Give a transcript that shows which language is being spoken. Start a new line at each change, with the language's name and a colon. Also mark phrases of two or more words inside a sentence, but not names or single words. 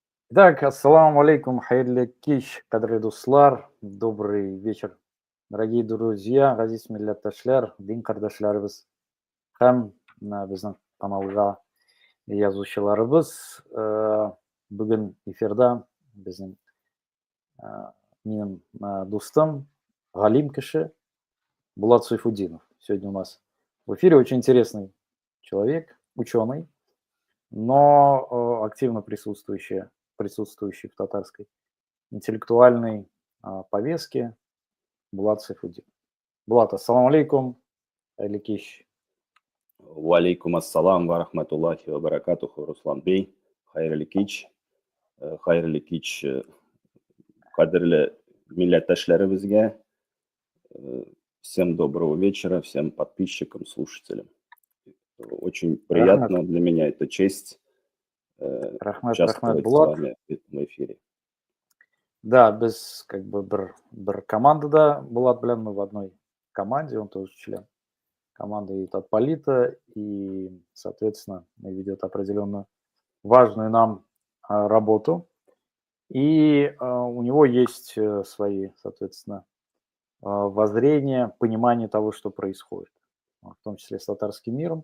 Russian: Итак,
Arabic: السلام عليكم,
Tatar: хайрлы кич, кадрлы дуслар,
Russian: добрый вечер, дорогие друзья,
Tatar: газиз милләттәшләр, дин кардәшләребез һәм безнең каналга язучыларыбыз. Бүген эфирда безнең минем дустым, галим кеше Булат Сайфутдинов.
Russian: Сегодня у нас в эфире очень интересный человек, ученый, но активно присутствующий в татарской интеллектуальной повестке Булат Сайфутдинов. Булат,
Arabic: السلام عليكم, Аликиш. وعليكم السلام ورحمة الله وبركاته,
Tatar: Руслан Бей. Хайрлы кич, кадрлы милләттәшләребезгә.
Russian: Всем доброго вечера, всем подписчикам, слушателям. Очень
Tatar: Рахмет,
Russian: приятно для меня, это честь
Tatar: рахмет,
Russian: участвовать с Булат. вами в этом эфире. Да, без как бы
Tatar: бір командада Булат белән
Russian: мы в одной команде, он тоже член команды Татполита, и, соответственно, ведет определенно важную нам работу. И у него есть свои, соответственно, воззрения, понимание того, что происходит, в том числе с татарским миром.